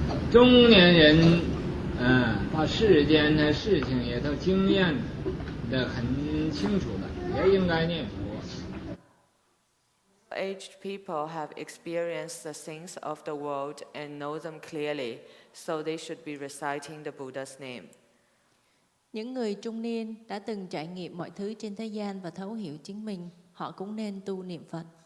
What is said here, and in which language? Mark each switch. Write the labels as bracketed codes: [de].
[zh] 中年人，把世间的事情也都经验得很清楚了，也应该念佛。 [en] Aged people have experienced the things of the world and know them clearly, so they should be reciting the Buddha's name. [vi] Những người trung niên đã từng trải nghiệm mọi thứ trên thế gian và thấu hiểu chính mình, họ cũng nên tu niệm Phật.